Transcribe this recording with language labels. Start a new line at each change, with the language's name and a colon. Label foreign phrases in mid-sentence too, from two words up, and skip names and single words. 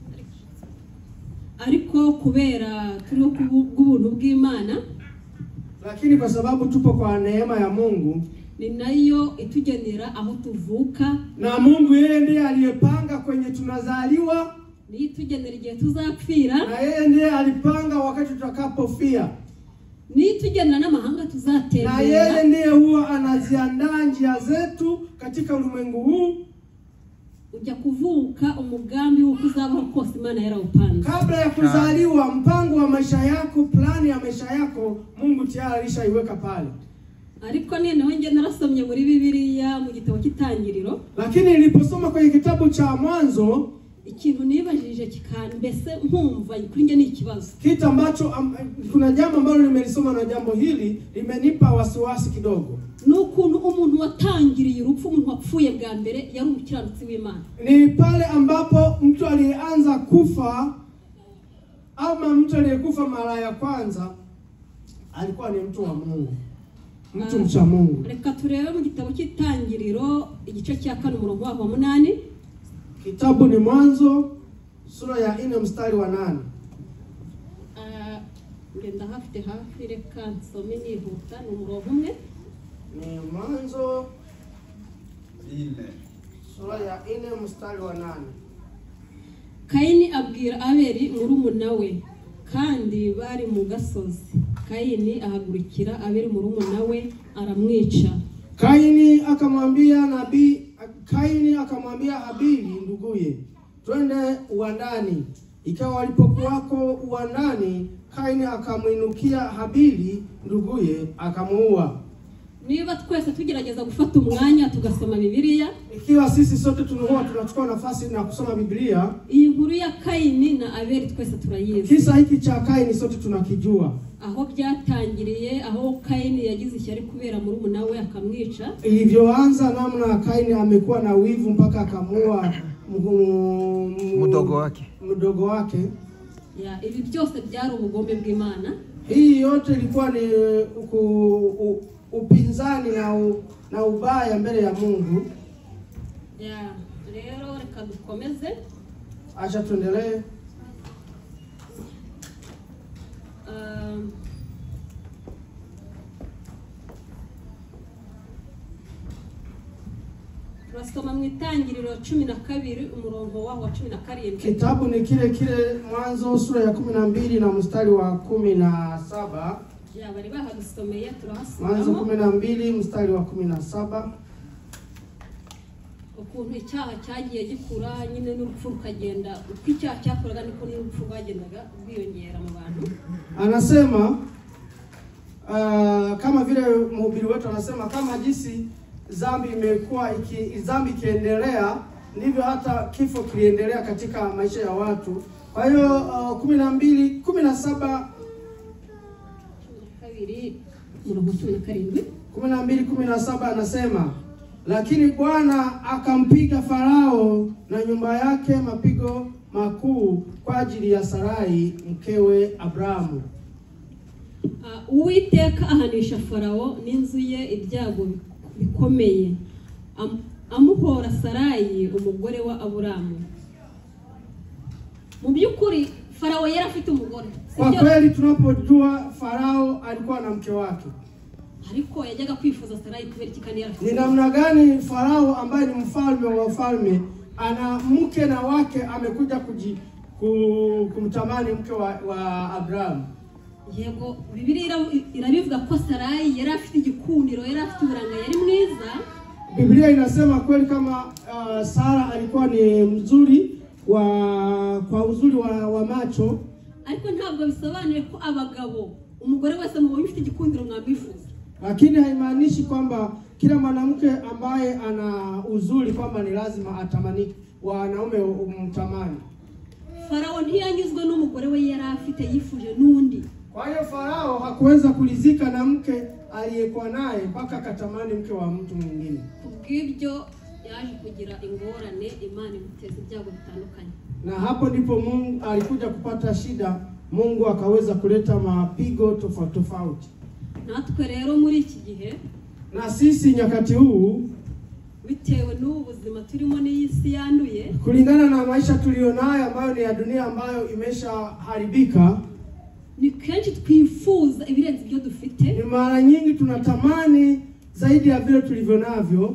Kinyarwanda: Ariko kubera turi kubw'ubuntu bw'Imana,
Swahili: lakini kwa sababu tupo kwa neema ya Mungu,
Kinyarwanda: ni nayo itugenera aho tuvuka,
Swahili: na Mungu yeye ndiye aliyepanga kwenye tunazaliwa,
Kinyarwanda: ni itugenera igihe tuzapfira,
Swahili: na yeye ndiye alipanga wakati tutakapofia,
Kinyarwanda: ni itugenera n'amahanga tuzatembera,
Swahili: na yeye ndiye huwa anaziandaa njia zetu katika ulimwengu huu.
Kinyarwanda: Ujya kuvuka umugambi wo kuzabaho kose Imana yarawupanze.
Swahili: Kabla ya kuzaliwa, mpango wa maisha yako, plani ya maisha yako, Mungu tayari alishaiweka pale.
Kinyarwanda: Ariko noneho nge narasomye muri Bibiliya mu gitabo cy'Itangiriro,
Swahili: lakini niliposoma kwenye kitabu cha Mwanzo,
Kinyarwanda: ikintu nibajije kikambese nkumva kuri nge ni ikibazo.
Swahili: Kitu ambacho kuna jambo ambalo nimelisoma na jambo hili limenipa wasiwasi kidogo.
Kinyarwanda: Nukuntu umuntu watangiriye urupfu, umuntu wapfuye bwa mbere yari umukiranutsi w'Imana.
Swahili: Ni pale ambapo mtu alianza kufa, ama mtu aliyekufa mara ya kwanza alikuwa ni mtu wa Mungu, mtu mcha Mungu.
Kinyarwanda: Reka turebe mu gitabo cy'Itangiriro igice cya 4 umurongo wa 8.
Swahili: Kitabu ni Mwanzo sura ya 4 mstari wa 8.
Kinyarwanda: Ngenda hafi reka nsome nihuta ni umurongo umwe.
Swahili: Ni Mwanzo 4 sura ya 4 mstari wa 8.
Kinyarwanda: Kaini abwira Abeli murumuna we, kandi bari mu gasozi. Kaini ahagurikira Abeli murumuna we aramwica.
Swahili: Kaini akamwambia Habili nduguye, twende uwandani. Ikawa walipokuwako uwandani, Kaini akamwinukia Habili nduguye akamuua.
Kinyarwanda: Niba twese tugerageza gufata umwanya tugasoma Bibiliya,
Swahili: ikiwa sisi sote tunachukua nafasi na kusoma Biblia,
Kinyarwanda: iyi nkuru ya Kaini na Abeli twese turayizi.
Swahili: Kisa hiki cha Kaini sote tunakijua.
Kinyarwanda: Aho byatangiriye, aho Kaini yagize ishyari kubera murumuna we akamwica.
Swahili: Ilivyoanza namna Kaini amekuwa na wivu mpaka akamuua mdogo wake.
Kinyarwanda: Ya, ibi byose byari ubugombe bw'Imana.
Swahili: Hii yote ilikuwa ni upinzani na ubaya mbele ya Mungu.
Kinyarwanda: Ya, rero reka dukomeze.
Swahili: Acha tuendelee.
Kinyarwanda: Turasoma mu Itangiriro 12 umurongo wa 17.
Swahili: Kitabu ni kile Mwanzo sura ya 12 na mstari wa 17.
Kinyarwanda: Ya, bari bahadusomeye turahasoma.
Swahili: Mwanzo 12 mstari wa 17.
Kinyarwanda: Ukuntu icyaha cyagiye gikura nyine n'urupfu rukagenda, uko icyaha cyakoraga niko n'urupfu rwagendaga bwiyongera mu bantu.
Swahili: Anasema kama vile mhubiri wetu anasema, kama jinsi dhambi ikiendelea ndivyo hata kifo kiliendelea katika maisha ya watu. Kwa hiyo 12:17 12:17 anasema, lakini Bwana akampiga Farao na nyumba yake mapigo makuu kwa ajili ya Sarai mkewe Abrahamu.
Kinyarwanda: Uwiteka ahanisha Farao n'inzu ye ibyago bikomeye, amuhora Sarai umugore wa Abrahamu. Mu byukuri Farao yari afite umugore.
Swahili: Kwa kweli tunapojua Farao alikuwa na mke wake,
Kinyarwanda: ariko yajyaga kwifuza Sarai kubera ikikani yari afite.
Swahili: Ni namna gani Farao ambaye ni mfalme wa wafalme ana mke na wake amekuja kumtamani mke wa Abrahamu?
Kinyarwanda: Yego Bibiliya irabivuga ko Sarai yari afite igikundiro, yari afite uburanga, yari mwiza.
Swahili: Biblia inasema kweli kama Sara alikuwa ni mzuri kwa uzuri wa macho,
Kinyarwanda: ariko ntabwo bisobanuye ko abagabo umugore wese mubonye ufite igikundiro mwambifuza.
Swahili: Lakini haimaanishi kwamba kila mwanamke ambaye ana uzuri kwamba ni lazima atamani wanaume umtamani.
Kinyarwanda: Farao ntiyanyuzwe n'umugore we yari afite yifuje nundi.
Swahili: Kwa hiyo Farao hakuweza kulizika na mke aliyekuwa naye mpaka akatamani mke wa mtu mwingine.
Kinyarwanda: Kubw'ibyo yaje kugira ingorane, Imana imuteza ibyago bitandukanye.
Swahili: Na hapo ndipo Mungu alikuja kupata shida, Mungu akaweza kuleta mapigo tofauti.
Kinyarwanda: Natwe rero muri iki gihe,
Swahili: na sisi nyakati huu,
Kinyarwanda: bitewe n'ubuzima turimo n'isi yanduye,
Swahili: kulingana na maisha tulionayo ambayo ni ya dunia ambayo imeshaharibika,
Kinyarwanda: ni kenshi twifuza ibirenze ibyo dufite.
Swahili: Ni mara nyingi tunatamani zaidi ya vile tulivyo navyo,